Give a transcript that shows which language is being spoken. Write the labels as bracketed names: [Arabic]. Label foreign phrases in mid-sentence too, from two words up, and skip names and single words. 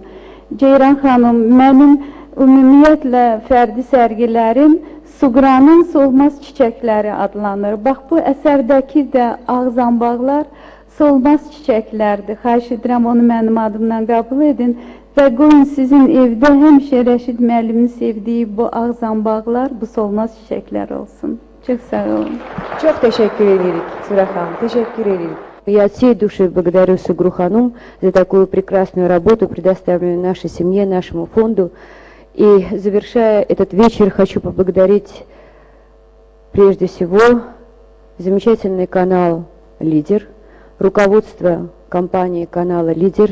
[Azerbaijani] Ceyran xanım, mənim ümumiyyətlə fərdi sərgilərim Suqranın solmaz çiçəkləri adlanır. Bax, bu əsərdəki də ağ zambaqlar solmaz çiçəklərdir. Xahiş edirəm, onu mənim adımdan qəbul edin və qoyun sizin evdə həmişə Rəşid müəllimin sevdiyi bu ağ zambaqlar, bu solmaz çiçəklər olsun. [Turkish] Çok sağ olun. Çok teşekkür ederim, Сура Ханум, теşekkür ederim. [Russian] Я от всей души благодарю Сугру Ханум за такую прекрасную работу, предоставленную нашей семье, нашему фонду. И завершая этот вечер, хочу поблагодарить прежде всего замечательный канал «Лидер», руководство компании канала «Лидер».